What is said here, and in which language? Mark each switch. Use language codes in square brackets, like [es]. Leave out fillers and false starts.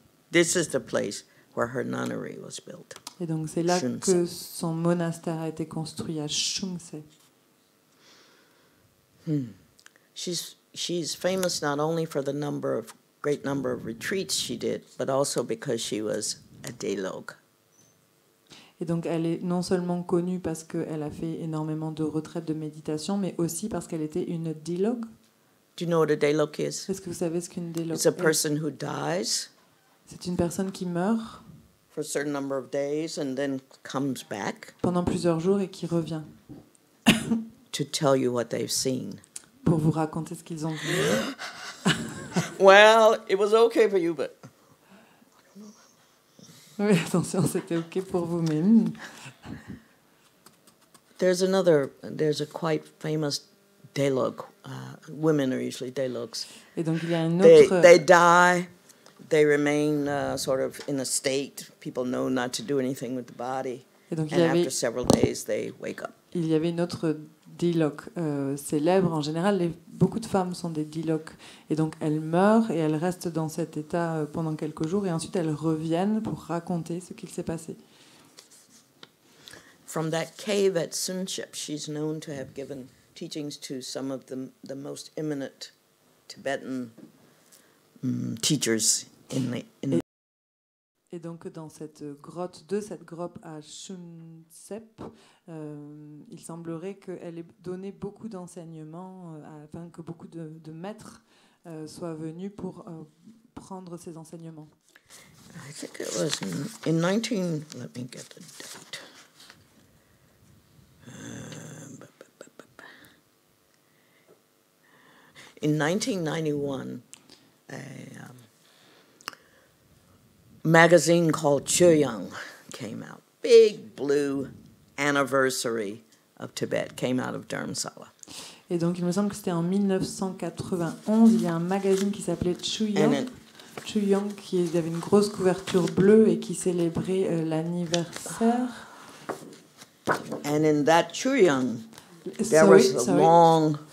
[en] This is the place where her nunnery was built. [fr] Et donc c'est là que son monastère a été construit, à Shunsep. [en] She's famous not only for the great number of retreats she did, but also because she was a Delog. [fr] Et donc elle est non seulement connue parce qu'elle a fait énormément de retraites de méditation, mais aussi parce qu'elle était une Delog. [en] Do you know what a Delog is? [fr] Est-ce que vous savez ce qu'une Delog est? [en] It's a person who dies. [fr] C'est une personne qui meurt [en] for a certain number of days and then comes back [fr] pendant plusieurs jours et qui revient [en] to tell you what they've seen. [fr] Pour vous raconter ce qu'ils ont vu. [en] Well, it was okay for you, but [fr] oui, attention, c'était ok pour vous, mais [en] there's a quite famous Delog. Women are usually Delogs. [fr] Et donc il y a une autre. [en] They die. They remain sort of in a state. People know not to do anything with the body. [fr] Et donc, [en] and after several days, they wake up. [fr] Il y avait une autre Dilok célèbre. En général, beaucoup de femmes sont des Dilok. Et donc, elles meurent et elles restent dans cet état pendant quelques jours. Et ensuite, elles reviennent pour raconter ce qu'il s'est passé. [en] From that cave at Sunship, she's known to have given teachings to some of the most eminent Tibetan teachers [fr] Et donc dans cette grotte à Shunsep, il semblerait qu'elle ait donné beaucoup d'enseignements, afin que beaucoup de maîtres soient venus pour prendre ces enseignements. [en] I think it was in 19. Let me get the date. In 1991. A magazine called Chuyang came out. Big blue anniversary of Tibet came out of Dharamsala. [fr] Et donc il me semble que c'était en 1991. Il y a un magazine qui s'appelait Chuyang, qui avait une grosse couverture bleue et qui célébrait l'anniversaire. [en] And in that Chuyang, there was a long.